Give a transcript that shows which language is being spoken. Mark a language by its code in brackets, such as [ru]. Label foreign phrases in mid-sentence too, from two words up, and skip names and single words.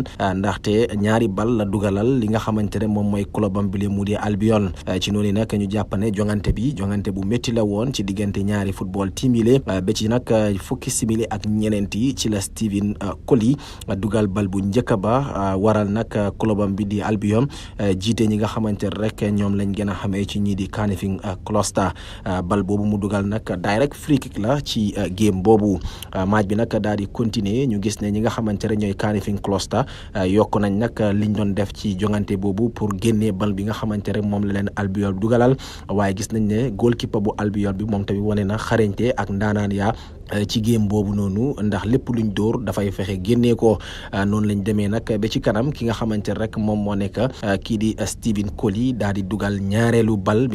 [wo] ndaxte ñaari bal la dugalal li nga xamante ne moom mooy clubam bi mu di Albion ci noonu nag ñu jàpp ne jongante bu métti la woon ci diggante ñaari [en] football team [wo] yi le ba ci nag fukki simili ak ñeneenti ci la Stephen Colley dugal bal bu njëkk ba waral nag clubam bi di Albion jiite ñi nga xamante rek ñoom lañ gën a xamee ci ñii di Canifing Cluster bal boobu mu dugal nag [en] direct free kick [wo] la ci game boobu match bi nag daal di continuer ñu gis ne ñi nga xamante ne ñooy Canifing Cluster yokk nañ nag liñ doon def ci jongante boobu pour génnee bal bi nga xamante rek moom la leen Albion dugalal waaye gis nañ ne goalkeeper bu Albion bi moom tamit wane na xarañte ak ndaanaan yaa ci game boobu noonu ndax lépp luñ dóor dafay fexe génnee ko noonu lañ demee nag ba ci kanam ki nga xamante rek moom moo nekk kii di Stephen Colley daal di dugal ñaareelu bal bi